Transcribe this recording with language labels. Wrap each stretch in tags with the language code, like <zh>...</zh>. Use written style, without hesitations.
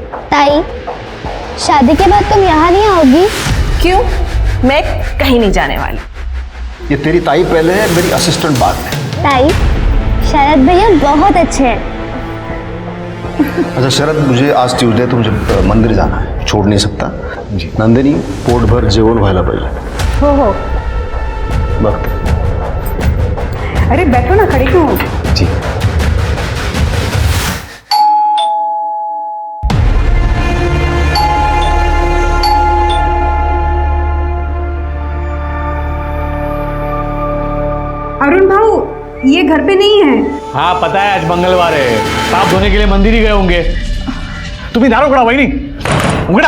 <hi>ताई, शादी के बाद तुम यहाँ नहीं आओगी? क्यों? मैं कहीं नहीं जाने वाली। ये तेरी ताई पहले है, मेरी असिस्टेंट बाद में। ताई, शरद भैया बहुत अच्छे हैं। अच्छा शरद, मुझे आज ट्यूसडे तो मुझे मंदिर जाना है, छोड़ नहीं सकता जी।</hi> <mr>नंदिनी, पोटभर जेवण व्हायला पाहिजे। हो</mr> <hi>वक्त। अरे बैठो ना, खड़ी क्यों हो? जी। अरुण भाऊ, ये घर पे नहीं है। हाँ पता है, आज मंगलवार है, पाप धोने के लिए मंदिर ही गए होंगे।</hi> <mr>तुम्ही दार उघडा वहिनी, उघडा।</mr>